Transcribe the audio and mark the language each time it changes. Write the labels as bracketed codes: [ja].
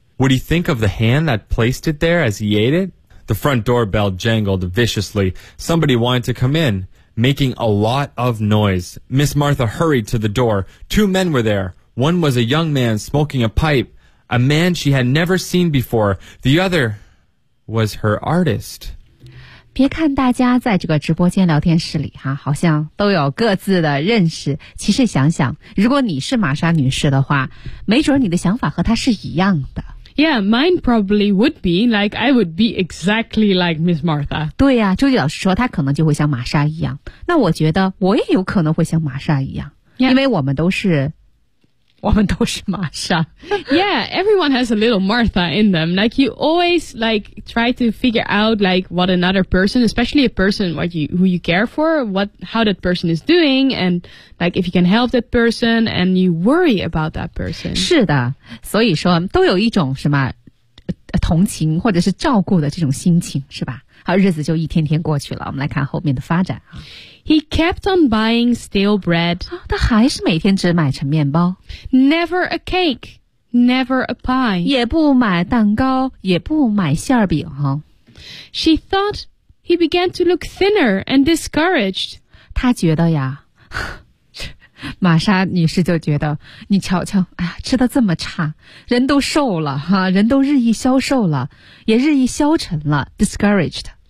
[en] Would he think of the hand that placed it there as he ate it? The front doorbell jangled viciously. Somebody wanted to come in, making a lot of noise. Miss Martha hurried to the door. Two men were there. One was a young man smoking a pipe, a man she had never seen before. The other... was her artist. [zh] 别看大家在这个直播间聊天室里哈、好像都有各自的认识。其实想想如果你是玛莎女士的话没准你的想法和她是一样的。 [en] Yeah, mine probably would be, like, I would be exactly like Miss Martha. [zh] 对呀、啊，朱迪老师说她可能就会像玛莎一样。那我觉得我也有可能会像玛莎一样、 [en] yeah. [zh] 因为我们都是玛莎。 [en] Yeah, everyone has a little Martha in them. Like, you always, like, try to figure out, like, what another person, especially a person what you, who you care for, what, how that person is doing, and, like, if you can help that person, and you worry about that person. [zh] 是的，所以说都有一种什么同情或者是照顾的这种心情，是吧？好，日子就一天天过去了，我们来看后面的发展。 [en] He kept on buying stale bread. [zh] 他还是每天只买成面包。 [en] Never a cake, never a pie. [zh] 也不买蛋糕，也不买馅饼。 [en] She thought he began to look thinner and discouraged. [zh] 他觉得呀，玛莎女士就觉得，你瞧瞧，哎呀，吃得这么差，人都瘦了哈，人都日益消瘦了，也日益消沉了 ，discouraged。